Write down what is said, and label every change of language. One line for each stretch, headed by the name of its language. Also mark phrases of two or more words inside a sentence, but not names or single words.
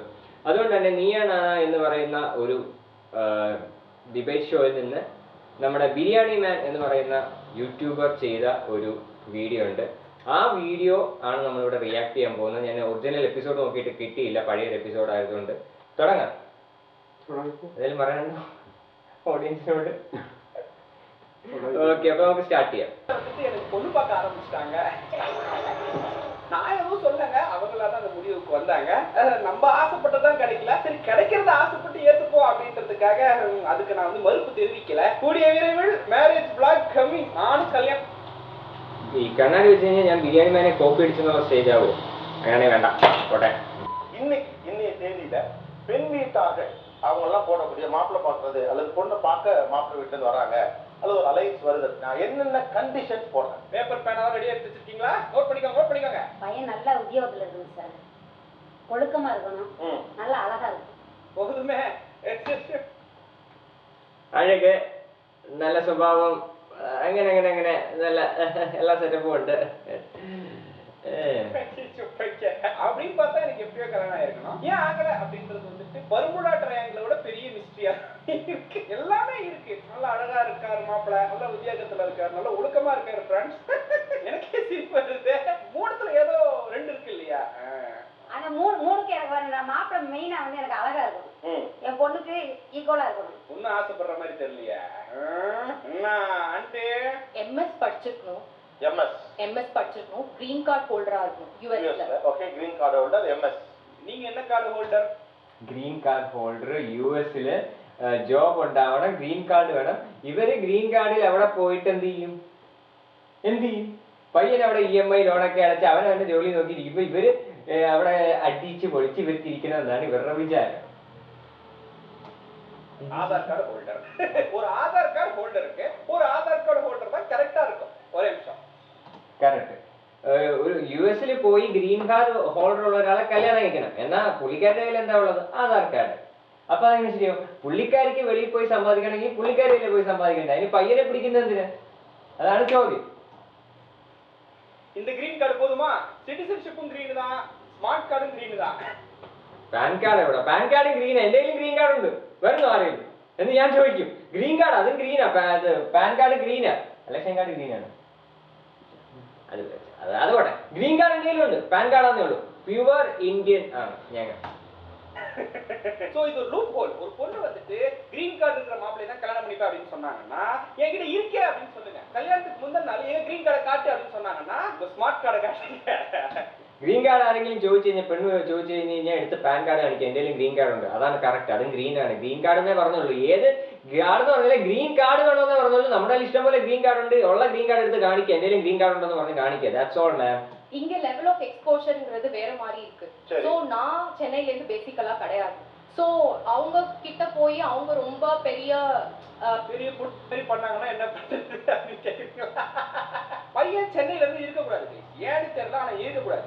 Malayalam: അതുകൊണ്ട് തന്നെ നിയോ നാന എന്ന് പറയുന്ന ഒരു
English: debate showയിൽ
Malayalam: നിന്ന് നമ്മുടെ ബിരിയാണി മാൻ എന്ന് പറയുന്ന യൂട്യൂബർ ചെയ്ത ഒരു വീഡിയോ ഉണ്ട്. ആ വീഡിയോ ആണ് നമ്മളിവിടെ റിയാക്ട് ചെയ്യാൻ പോകുന്നത്. ഞാൻ
English: original episode
Malayalam: നോക്കിയിട്ട് കിട്ടിയില്ല, പഴയൊരു എപ്പിസോഡ് ആയതുകൊണ്ട്. തുടങ്ങാം. എന്തെങ്കിലും പറയാനുണ്ടോ ഓഡിയൻസിനോട്?
Tamil: ஓகே, அப்போ நமக்கு ஸ்டார்ட் ചെയ്യാം. எனக்கு பொண்ணு பார்க்க ஆரம்பிச்சிட்டாங்க. நான் எதுவும் சொல்லங்க, அவங்களா தான் அந்த முடிவுக்கு வந்தாங்க. நம்ம ஆசைப்பட்டதான் கிடைக்கல, சரி கிடைக்கிறத ஆசைப்பட்டு ஏத்துப்போம் அப்படின்றதுக்காக அதுக்கு நான் மறுப்பு தெரிவிக்கல. கூடிய விரைவில்
English: marriage vlog coming.
Tamil: நானும் கல்யாணம்.
Malayalam: ഈ കണ്ണാടി വെച്ച് കഴിഞ്ഞാൽ ഞാൻ ബിരിയാണി മാനെ കോപ്പി അടിച്ചെന്നുള്ള സ്റ്റേജ് ആവും. അങ്ങനെ വേണ്ട, പോട്ടെ.
Tamil: இன்னைய தேதியில பெண் வீட்டாக அவங்க எல்லாம் போடக்கூடிய மாப்பிள்ளை பார்க்கறது அல்லது பொண்ணை பார்க்க மாப்பிள்ளை வீட்டுல வராங்க அல்லது ஒரு அலைன்ஸ் வருது, நான் என்னென்ன கண்டிஷன்ஸ் போடுறேன். பேப்பர் பேனாவும் ரெடியா எடுத்து வச்சிருக்கீங்களா? நோட் பண்ணிக்கோங்க. பையன் நல்ல உத்தியோகத்துல இருக்கணும் சார், ஒழுக்கமா இருக்கணும், நல்ல அழகா இருக்கும். போதுமே.
Malayalam: അഴക്, നല്ല സ്വഭാവം, അങ്ങനെ നല്ല എല്ലാ സെറ്റപ്പും ഉണ്ട്.
Tamil: அப்படின்னு பார்த்தா எனக்கு எப்படியோ கல்யாணம் ஆயிருக்கணும். ஏன் ஆகல அப்படின்றது வந்துட்டு பர்முடா ட்ரையாங்கிளை விட பெரிய மிஸ்ட்ரியா இருக்கு. எல்லாமே இருக்கு. நல்லா அழகா இருக்காரு மாப்பிள்ளை, நல்ல உத்தியோகத்துல இருக்காரு, நல்ல ஒழுக்கமா இருக்காரு. ஃப்ரெண்ட்ஸ், எனக்கே சிரிப்பு வருது. மூணுத்துல ஏதோ 2 இருக்கு இல்லையா? ஆனா மூணுக்கு எனக்கு வர மாப்பிள்ளை மெயினா வந்து எனக்கு அழகா இருக்கணும், என் பொண்ணுக்கு ஈக்குவலா இருக்கணும். ஒன்னும் ஆசைப்படுற மாதிரி தெரியலையா? என்ன ஆண்டி? எம்எஸ் படிச்சிருக்கணும். எம்எஸ் படிச்சிருக்கணும்.
English: green card holderரா
Tamil: இருக்கணும் யுஎஸ்ல.
English: okay, green card holder MS.
Tamil: நீங்க என்ன
English: card holder? green card holder.
Malayalam: യുഎസില് ജോബ് ഉണ്ടാവണം,
English: green card
Malayalam: വേണം. ഇവര്
English: green cardിൽ
Malayalam: അവിടെ പോയിട്ട് എന്ത് ചെയ്യും? പയ്യൻ അവിടെ EMI ലോണൊക്കെ അടച്ച് അവനവന്റെ ജോലി നോക്കിയിരിക്കുമ്പോ ഇവര് അവിടെ അടിച്ച് പൊളിച്ച് ഇവർക്ക് ഇരിക്കണമെന്നാണ് ഇവരുടെ വിചാരം.
Tamil: ஆதார்
English: card holder.
Tamil: ஒரு ஆதார்
English: card holderருக்கு
Tamil: ஒரு ஆதார்
English: card holder
Tamil: தான் கரெக்டா இருக்கும். ஒரே நிமிஷம்.
Malayalam: കറക്റ്റ്. ഒരു യുഎസിൽ പോയി
English: green card holder
Malayalam: ഉള്ള ഒരാളെ കല്യാണം കഴിക്കണം. എന്നാ പുള്ളിക്കാരുടെ കയ്യിൽ എന്താ ഉള്ളത്?
English: Aadhaar card.
Malayalam: അപ്പൊ അതെങ്ങനെ ശരിയാവും? പുള്ളിക്കാരിക്ക് വെളിയിൽ പോയി സമ്പാദിക്കണമെങ്കിൽ പുള്ളിക്കാരില്ലേ പോയി സമ്പാദിക്കണ്ടേ? അതിന് പയ്യനെ പിടിക്കുന്നത് എന്തിനാ? അതാണ് ചോദ്യം.
Tamil: இந்த
English: green card
Tamil: போதுமா? சிட்டிசன்ஷிப்பும் கிரீன் தான்,
English: smart cardும்
Tamil: கிரீன் தான்.
English: PAN card
Malayalam: എവിടെ?
English: PAN cardും
Malayalam: ഗ്രീനാ. എന്തെങ്കിലും
English: green card
Malayalam: ഉണ്ട് വരുന്നോ ആരെങ്കിലും എന്ന് ഞാൻ ചോദിക്കും.
English: green card
Malayalam: അതും ഗ്രീനാ,
English: PAN card
Malayalam: ഗ്രീനാ,
English: election card
Malayalam: ഗ്രീനാണ്. അത് പോട്ടെ.
English: green card
Malayalam: എന്തെങ്കിലും ഉണ്ട്,
English: PAN cardാന്നേ
Malayalam: ഉള്ളൂ.
English: pure Indian
Malayalam: ആണ് ഞങ്ങൾ.
Tamil: சோ இது ஒரு
English: loop hole.
Tamil: ஒரு பொண்ணு வந்துட்டு
English: green card
Tamil: இருக்கிற மாப்பிள்ளை தான் கல்யாணம் பண்ணிப்பா அப்படின்னு சொன்னாங்கன்னா என்கிட்ட இருக்கே அப்படின்னு சொல்லுங்க. கல்யாணத்துக்கு முந்தின நாள் ஏன்
English: green cardை
Tamil: காட்டு அப்படின்னு சொன்னாங்கன்னா
English: smart cardை
Tamil: காட்டுங்க.
English: green card
Malayalam: ആരെങ്കിലും ചോദിച്ചു കഴിഞ്ഞാൽ, പെണ്ണ് ചോദിച്ചു കഴിഞ്ഞാൽ എടുത്ത്
English: PAN card
Malayalam: കാണിക്കുക, എന്തെങ്കിലും
English: green card
Malayalam: ഉണ്ട്, അതാണ് കറക്റ്റ്, അതും ഗ്രീൻ ആണ്.
English: green card
Malayalam: എന്നേ പറഞ്ഞുള്ളൂ. ഏത് കാർഡ് എന്ന് പറഞ്ഞാൽ
English: green card
Malayalam: വേണമെന്നേ പറഞ്ഞുള്ളൂ. നമ്മുടെ ഇഷ്ടം പോലെ
English: green card
Malayalam: ഉണ്ട്, ഉള്ള
English: green card
Malayalam: എടുത്ത് കാണിക്കുക, എന്തെങ്കിലും
English: green card
Malayalam: ഉണ്ടെന്ന് പറഞ്ഞ് കാണിക്കുക.
English: That's all ma'am.
Tamil: இங்க
English: level of exposureங்கிறது
Tamil: வேற மாதிரி இருக்கு. சோ நான் சென்னையில இருந்து பேசிக்கலா கிடையாது. சோ அவங்க கிட்ட போய் அவங்க ரொம்ப பெரிய பெரிய புட் பண்ணாங்கன்னா என்ன பண்றது அப்படின்னு கேக்குறீங்களா? பையன் சென்னையில இருந்து இருக்கக்கூடாது, ஏன்னு தெரியல, ஆனா இருக்கக்கூடாது.